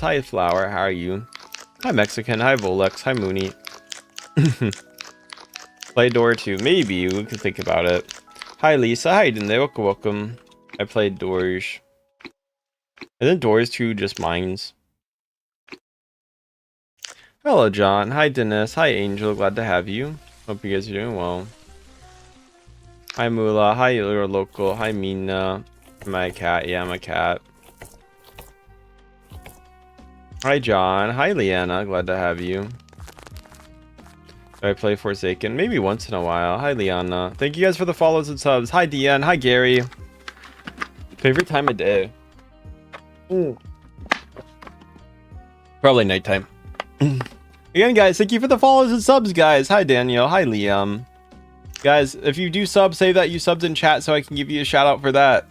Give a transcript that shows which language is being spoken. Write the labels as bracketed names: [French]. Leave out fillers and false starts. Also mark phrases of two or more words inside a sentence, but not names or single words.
[English] Hi, Flower. How are you? Hi, Mexican. Hi, Volex. Hi, Mooney. Play Door 2. Maybe. We could think about it. Hi, Lisa. How you doing today? Welcome. I played Doors. Isn't Doors 2 just mines? Hello, John. Hi, Dennis. Hi, Angel. Glad to have you. Hope you guys are doing well. Hi, Mula. Hi, your local. Hi, Mina. Am I a cat? Yeah, I'm a cat. Hi, John. Hi, Leanna. Glad to have you. Do I play Forsaken? Maybe once in a while. Hi, Liana. Thank you guys for the follows and subs. Hi, Deanne. Hi, Gary. Favorite time of day? Probably nighttime. Again, guys, thank you for the follows and subs, guys. Hi, Daniel. Hi, Liam. Guys, if you do sub, say that you subbed in chat so I can give you a shout out for that.